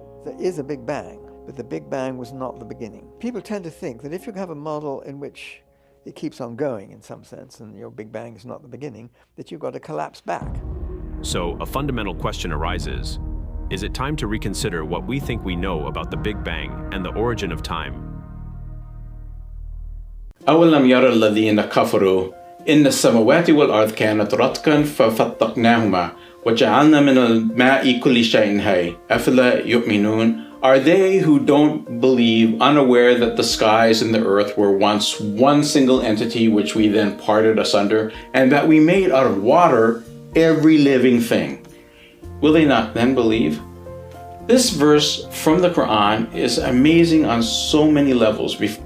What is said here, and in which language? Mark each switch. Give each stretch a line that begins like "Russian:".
English: There is a Big Bang, but the Big Bang was not the beginning. People tend to think that if you have a model in which it keeps on going in some sense, and your Big Bang is not the beginning, that you've got to collapse back. So, a fundamental question arises. Is it time to reconsider what we think we know about the Big Bang and the origin of time?
Arabic: أولم يرى الذين كفروا إن السماوات والأرض كانت رتقا ففتقناهما وجعلنا من الماء كل شيء حي أفلا يؤمنون.
English: Are they who don't believe unaware that the skies and the earth were once one single entity which we then parted asunder, and that we made out of water every living thing? Will they not then believe? This verse from the Quran is amazing on so many levels.